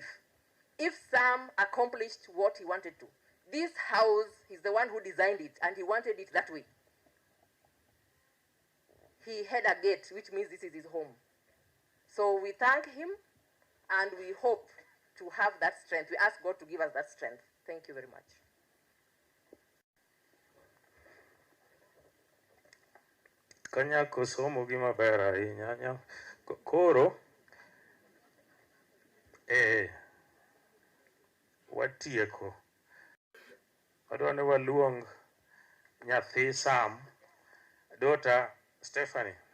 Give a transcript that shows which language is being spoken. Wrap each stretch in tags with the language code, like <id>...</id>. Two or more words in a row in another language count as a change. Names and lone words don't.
<en>If Sam accomplished what he wanted to, this house, he's the one who designed it, and he wanted it that way. He had a gate, which means this is his home. So we thank him, and we hope to have that strength. We ask God to give us that strength. Thank you very much.</en> <luo>Kanyako somo gima ber ahinya. Koro watieko. Wadwa ni waluong nyathi Sam, daughter Stephanie.</luo>